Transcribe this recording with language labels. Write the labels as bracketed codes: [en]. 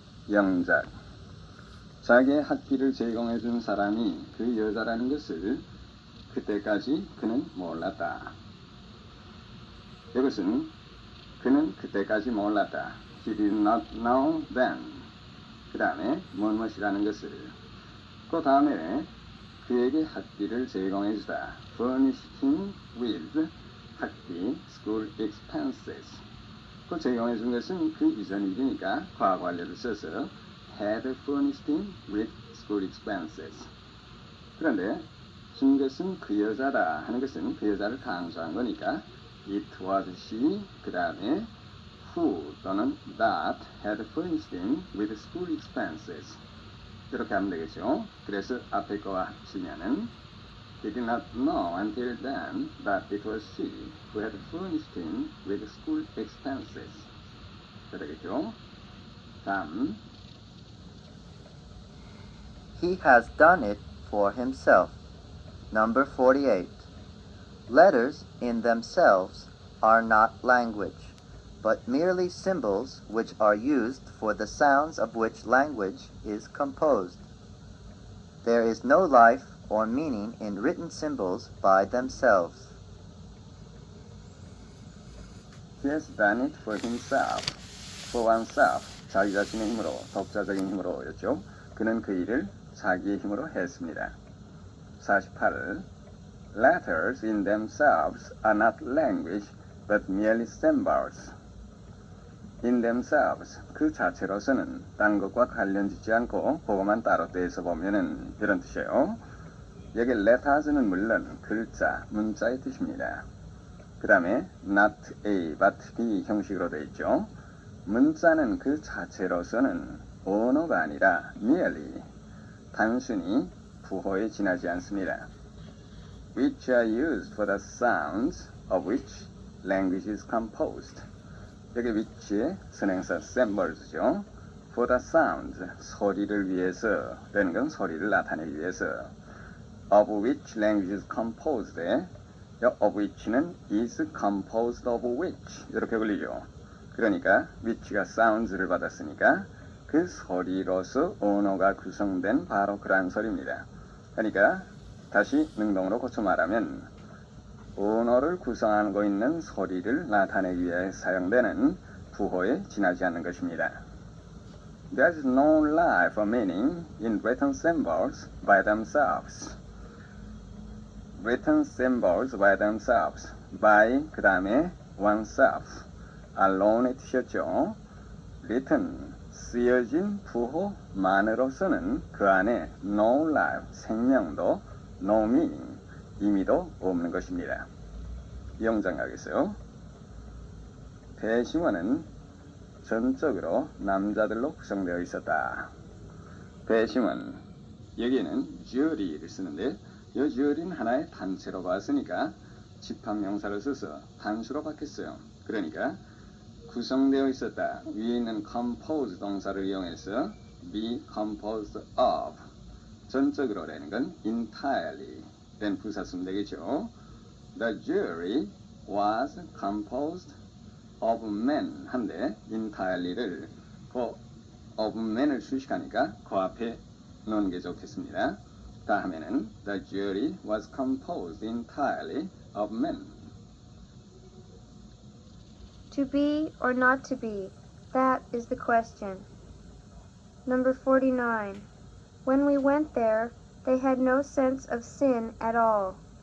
[ko] 영작 자기의 학비를 제공해 준 사람이 그 여자라는 것을 그때까지 그는 몰랐다. 이것은 그는 그때까지 몰랐다. [en] He did not know then. [ko] 그 다음에 무엇이라는 것을 그 다음에 그에게 학비를 제공해 주다. [en] Furnish him with 학비, school expenses. [ko] 그 제공해 준 것은 그 이전 일이니까 과거 완료를 써서 [en] had furnished him with school expenses. [ko] 그런데 준 것은 그 여자다 하는 것은 그 여자를 강조한 거니까 [en] it was she [ko] 그 다음에 who 또는 that [en] had furnished him with school expenses. [ko] 이렇게 하면 되겠죠. 그래서 앞에 거와 합치면은 [en] He did not know until then that it was she who had furnished him with school expenses. [ko] 되겠죠. 다음 [en] He has done it for himself. Number 48. Letters in themselves are not language, but merely symbols which are used for the sounds of which language is composed. There is no life or meaning in written symbols by themselves. He has done it for himself. For oneself. [ko] 자기 자신의 힘으로, 독자적인 힘으로였죠. 그는 그 일을 자기의 힘으로 했습니다. [en] 48. Letters in themselves are not language, but merely symbols. In themselves, [ko] 그 자체로서는 딴 것과 관련짓지 않고 그것만 따로 떼서 보면은 이런 뜻이에요. 여기 letters는 물론 글자, 문자의 뜻입니다. 그 다음에 not A, but B 형식으로 되어 있죠. 문자는 그 자체로서는 언어가 아니라 merely, 단순히 부호에 지나지 않습니다. [en] Which are used for the sounds of which language is composed. [ko] 여기 which의 선행사 symbols죠. [en] For the sounds, [ko] 소리를 위해서, 라는 건 소리를 나타내기 위해서. [en] Of which language is composed. of which는 is composed of which. [ko] 이렇게 걸리죠. 그러니까 which가 sounds를 받았으니까 그 소리로서 언어가 구성된 바로 그러한 소리입니다. 그러니까 다시 능동으로 고쳐 말하면 언어를 구성하고 있는 소리를 나타내기 위해 사용되는 부호에 지나지 않는 것입니다. [en] There is no life or meaning in written symbols by themselves. Written symbols by themselves. [ko] by 그 다음에 oneself. alone의 뜻이었죠. written 쓰여진 부호만으로서는 그 안에 no life 생명도 no meaning 의미도 없는 것입니다. 영장 가겠어요. 배심원은 전적으로 남자들로 구성되어 있었다. 배심원 여기에는 jury를 쓰는데 이 jury는 하나의 단체로 봤으니까 집합명사를 써서 단수로 바뀌었어요. 그러니까 구성되어 있었다. 위에 있는 compose 동사를 이용해서 be composed of 전적으로라는 건 entirely 된 부사 쓰면 되겠죠. [en] The jury was composed of men [ko] 한데 entirely를 그 of men을 수식하니까 그 앞에 넣는 게 좋겠습니다. 다음에는 [en] the jury was composed entirely of men. To be or not to be, that is the question. Number 49. When we went there, they had no sense of sin at all.